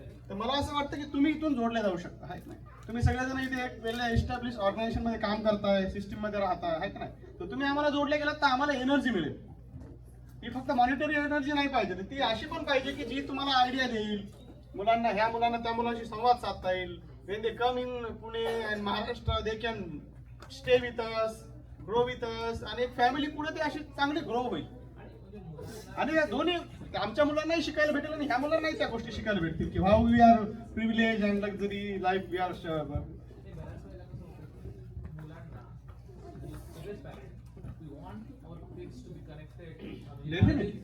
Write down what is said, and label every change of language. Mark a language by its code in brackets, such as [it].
[mr] तर मला असं वाटतं की तुम्ही इथून जोडले जाऊ शकता, आहे का नाही? तुम्ही सगळेजण इथे एक वेगळ्या एस्टॅब्लिश ऑर्गनायझेशन मध्ये काम करताय, सिस्टीम मध्ये राहताय, आहे का नाही? तर तुम्ही आम्हाला जोडले गेलात तर आम्हाला एनर्जी मिळेल. ही फक्त मॉनिटरी एनर्जी नाही पाहिजे, तर ती अशी पण पाहिजे की जी तुम्हाला आयडिया देईल, मुलांना ह्या मुलांना त्या मुलांशी संवाद साधता येईल. [en] when they come in Pune and Maharashtra they can stay with us, grow with us, [mr] आणि एक फॅमिली पुढे ते अशी चांगली ग्रो होईल. आणि या दोन्ही आमच्या मुलांनाही शिकायला भेटेल आणि ह्या मुलांनाही त्या गोष्टी शिकायला भेटतील की [en] How we are privilege and luxury life we are. [mr] ते बऱ्याच वेळेला कसं होतं की मुलांना सगळेच parent [en] We want our kids to be connected Definitely.